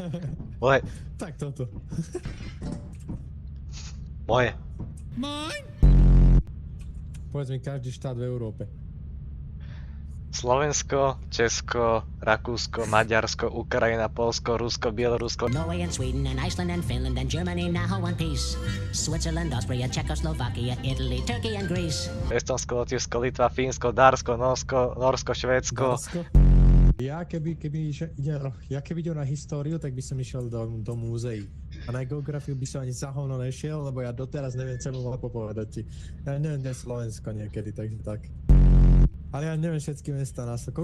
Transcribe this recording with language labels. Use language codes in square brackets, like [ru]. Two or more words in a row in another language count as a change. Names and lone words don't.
[sk] Moje, Tak toto. moje. Povedz mi každý štát v Európe. Slovensko, Česko, Rakúsko, Maďarsko, Ukrajina, Polsko, Rusko, Bielorusko. [en] Norway and Sweden and Iceland and Finland and Germany now one piece. Switzerland, Austria, Czechoslovakia, Italy, Turkey and Greece. [sk] Estonsko, Lotyšsko, Litva, Fínsko, Dársko, Norsko, Švédsko. Dánsko. Ja keby idem na históriu, tak by som išiel do múzeí. A na geografiu by som ani za hovno nešiel, lebo ja doteraz neviem celú mapu povedať ti. Ja neviem, kde je Slovensko niekedy, takže tak. Ale ja neviem všetky mesta na Slovensku.